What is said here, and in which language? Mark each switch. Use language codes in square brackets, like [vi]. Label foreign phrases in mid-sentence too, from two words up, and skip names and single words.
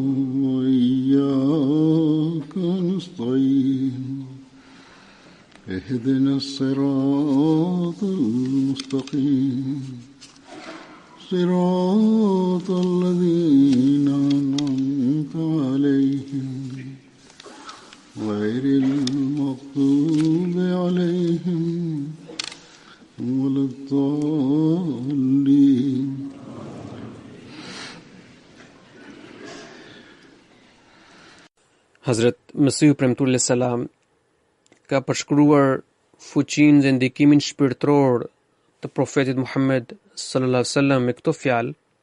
[ar] وإياك نستعين اهدنا الصراط المستقيم صراط الذين أنعمت عليهم غير المغضوب عليهم ولا الضالين. [sq] Hazrat Masihu Premtullah Salam ka përshkruar fuqinë dhe ndikimin shpirtëror të profetit Muhammed [ar] صلى الله عليه وسلم [sq] me këto fjalë.